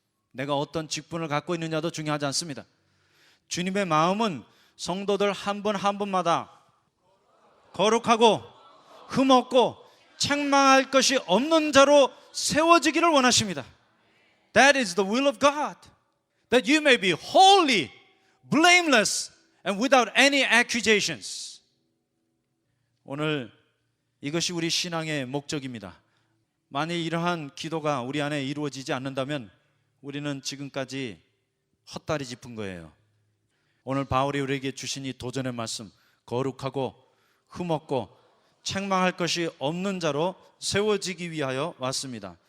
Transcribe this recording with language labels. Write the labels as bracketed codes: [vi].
[ko] 내가 어떤 직분을 갖고 있느냐도 중요하지 않습니다. 주님의 마음은 성도들 한 분 한 분마다 거룩하고 흠없고 책망할 것이 없는 자로 세워지기를 원하십니다. [en] That is the will of God. That you may be holy, blameless, and without any accusations. [ko] 오늘 이것이 우리 신앙의 목적입니다. 만일 이러한 기도가 우리 안에 이루어지지 않는다면 우리는 지금까지 헛다리 짚은 거예요. 오늘 바울이 우리에게 주신 이 도전의 말씀, 거룩하고 흠없고 책망할 것이 없는 자로 세워지기 위하여 왔습니다.